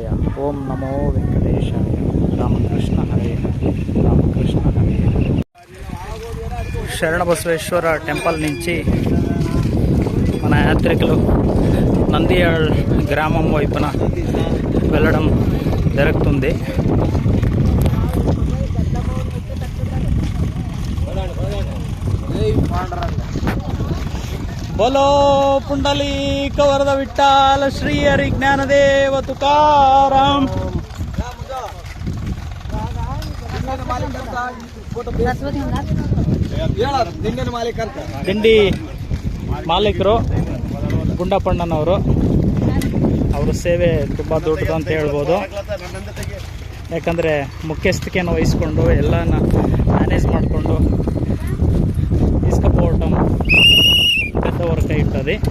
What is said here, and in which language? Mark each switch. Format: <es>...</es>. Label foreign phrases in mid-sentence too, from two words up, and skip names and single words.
<te>ఓం నమో వెంకటేశాయ. రామకృష్ణ హరే రామకృష్ణ హరే. శరణబసవేశ్వర టెంపుల్ నుంచి మన యాత్రికులు నంద్యాల గ్రామం వైపున వెళ్ళడం జరుగుతుంది.</te> <mr>बोलो पुंडलीक वरद विठ्ठल श्री हरि ज्ञानदेव तुकाराम.</mr> <kn>ದಿಂಡಿ ಮಾಲೀಕರು ಗುಂಡಪ್ಪಣ್ಣನವರು. ಅವರ ಸೇವೆ ತುಂಬ ದೊಡ್ಡದು ಅಂತ ಹೇಳ್ಬೋದು. ಯಾಕಂದರೆ ಮುಖ್ಯಸ್ಥಿಕೆಯನ್ನು ವಹಿಸ್ಕೊಂಡು ಎಲ್ಲನ ಮ್ಯಾನೇಜ್ ಮಾಡಿಕೊಂಡು</kn> <te>తీసుకుపోవటం పెద్దవారి కై ఉంటుంది.</te>